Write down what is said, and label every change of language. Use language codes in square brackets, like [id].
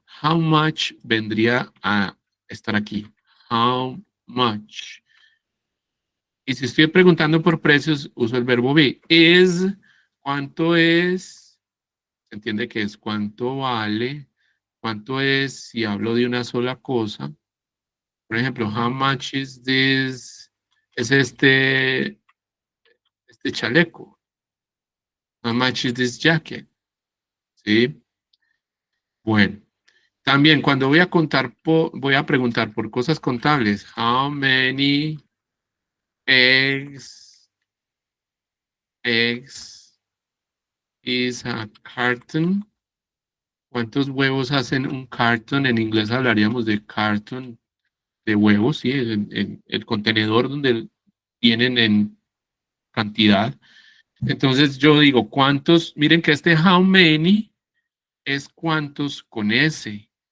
[en] How much [es] vendría a estar aquí. How much. Y si estoy preguntando por precios, uso el verbo be. Es, ¿cuánto es? Se entiende que es cuánto vale. ¿Cuánto es si hablo de una sola cosa? Por ejemplo, [en] how much is this? [es] Es este chaleco. [en] How much is this jacket? ¿Sí? [es] Bueno, también cuando voy a voy a preguntar por cosas contables. [en] How many eggs, eggs is a carton? [es] ¿Cuántos huevos hacen un carton? En inglés hablaríamos de carton de huevos, ¿sí? El contenedor donde vienen en cantidad. Entonces yo digo, ¿cuántos? Miren que este how many es cuántos con S.